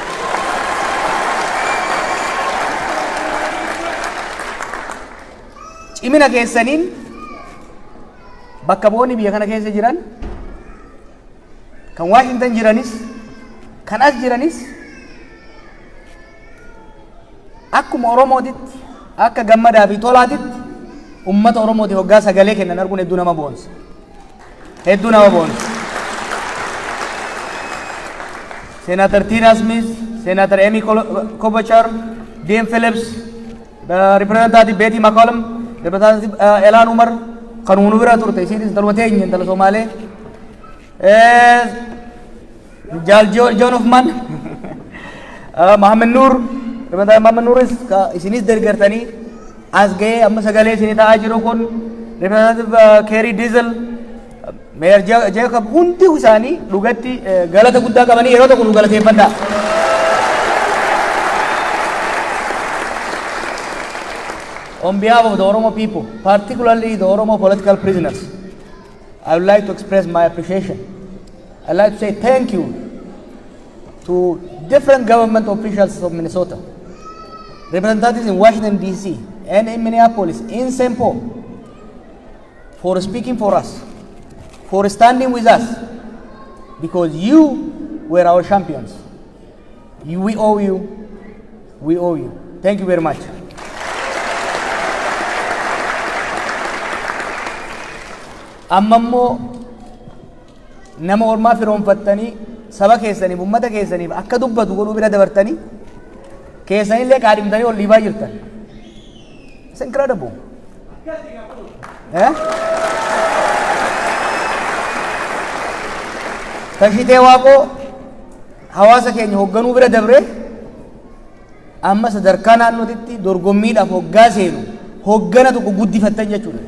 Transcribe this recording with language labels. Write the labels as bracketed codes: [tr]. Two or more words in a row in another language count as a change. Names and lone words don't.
[om] Cimina keessaniin bakka bu'oonni biyya kana keessa jiran kan Washington jiranis kan as jiranis akkuma Oromootitti akka gammadaa fi tolaatitti ummata Oromootiif hoggaa sagalee kennan arguun hedduu nama boonsa. Senator Tina Smith, Senator Amy Klobuchar, Dean Phillips, Representative Betty McCollum, Representative Elan Umar, kan unu bira turte isinis dalma teenye dala Somaalee. John Hoffman, Mohammed Noor, Representative Mohammed Nooris isinis deeggartanii as ga'ee amma sagalee isinii ta'aa jiru kun Representative Kerry Diesel, Mayor Jacob hundi isaanii dhugatti galata guddaa qabanii yeroo tokko nu galateeffadhaa. [en] On behalf of the Oromo people, particularly the Oromo political prisoners, I would like to express my appreciation. I'd like to say thank you to different government officials of Minnesota, representatives in Washington, D.C., and in Minneapolis, in St. Paul, for speaking for us, for standing with us, because you were our champions. We owe you. Thank you very much. [om] Ammammo nama ormaa firoonfattanii saba keessaniif ummata keessaniif akka dubbatu godhuu bira dabartanii keessanillee qaadhimtanii ol dhiibaa jirtan. [en] It's incredible. [om] Tashitee waaqoo hawaasa keenya hoogganuu bira dabre amma sadarkaa naannootitti dorgommiidhaaf hoggaa seenu hoggana tokko guddifattan jechuudha.